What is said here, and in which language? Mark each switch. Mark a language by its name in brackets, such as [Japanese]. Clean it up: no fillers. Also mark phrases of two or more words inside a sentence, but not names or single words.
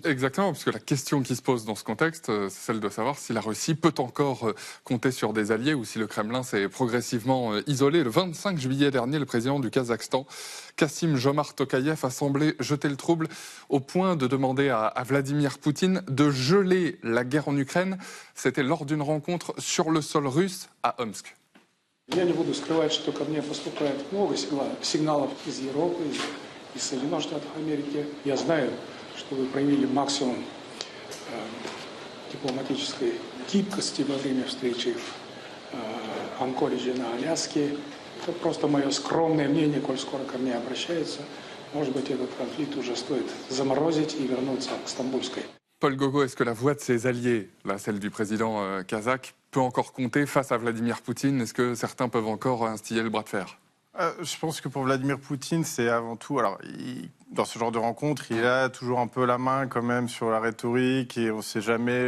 [French] Exactement, parce que la question qui se pose dans ce contexte, c'est celle de savoir si la Russie peut encore compter sur des alliés ou si le Kremlin s'est progressivement isolé. Le 25 juillet dernier, le président du Kazakhstan, Kassym-Jomart Tokayev, a semblé jeter le trouble au point de demander à Vladimir Poutine de geler la guerre en Ukraine. C'était lors d'une rencontre sur le sol russe à Omsk. [Russian] Я не буду скрывать, что ко мне поступает много сигналов из Европы, из Соединенных Штатов Америки. Я знаю, что вы проявили максимум дипломатической гибкости во время встречи в Анкоридже на Аляске. Это просто мое скромное мнение, коль скоро ко мне обращаются. Может быть, этот конфликт уже стоит заморозить и вернуться к Стамбульской. [French] Paul Gogo, est-ce que la voix de ses alliés, là, celle du président kazakh, peut encore compter face à Vladimir Poutine? Est-ce que certains peuvent encore instiller le bras de fer? Je pense que pour Vladimir Poutine, c'est avant tout... Alors, dans ce genre de rencontre, il a toujours un peu la main quand même sur la rhétorique et on ne sait jamais...